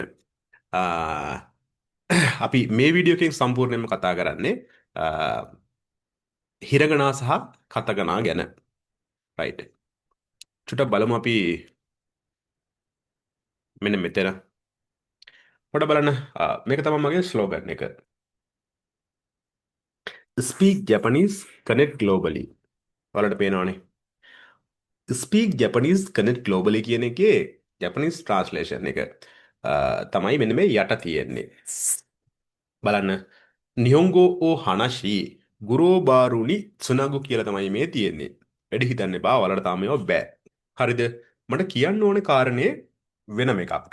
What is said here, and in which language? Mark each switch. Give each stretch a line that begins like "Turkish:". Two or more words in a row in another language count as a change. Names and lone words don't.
Sinhala: අ, අපි මේ වීඩියෝ එකෙන් සම්පූර්ණයෙන්ම කතා කරන්නේ අ, හිරගනා සහ කතගනා ගැන. රයිට්. චුට්ටක් බලමු අපි මෙන්න මෙතන. පොඩ බලන්න. මේක තමයි මගේ ස්ලෝගන් එක.
English: Speak Japanese, connect globally.
Sinhala: ඔයාලට පේනවනේ.
English: Speak Japanese, connect globally
Sinhala: කියන එකේ
English: Japanese translation
Sinhala: එක තමයි මෙන්න මේ යට තියෙන්නේ. බලන්න.
Japanese: 日本語 を 話し グロー バルに つなぐ
Sinhala: කියලා තමයි මේ තියෙන්නේ. වැඩි හිතන්න එපා. ඔයාලට තාම මේවා බෑ. හරිද? මට කියන්න ඕනේ කාරණේ වෙනම එකක්.